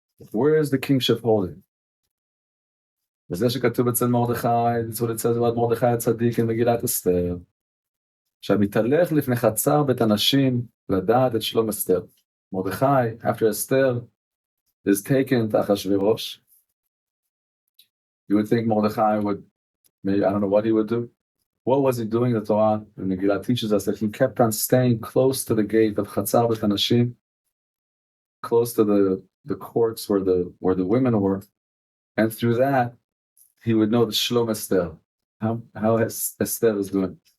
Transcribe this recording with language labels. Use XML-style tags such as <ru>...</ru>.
<en>Where is the kingship holding? That's what it says about Mordechai Tzaddik in Megillat Esther.</en> <he>שהמתהלך לפני חצר בית הנשים לדעת את שלום אסתר.</he> <en>Mordechai, after Esther is taken to Achashverosh, you would think Mordechai would, maybe, I don't know what he would do. What was he doing? The Torah in Megillah teaches us that he kept on staying close to the gate of Chatzar Beit HaNashim, close to the courts where the women were, and through that he would know the Shlom Esther, how Esther is doing.</en>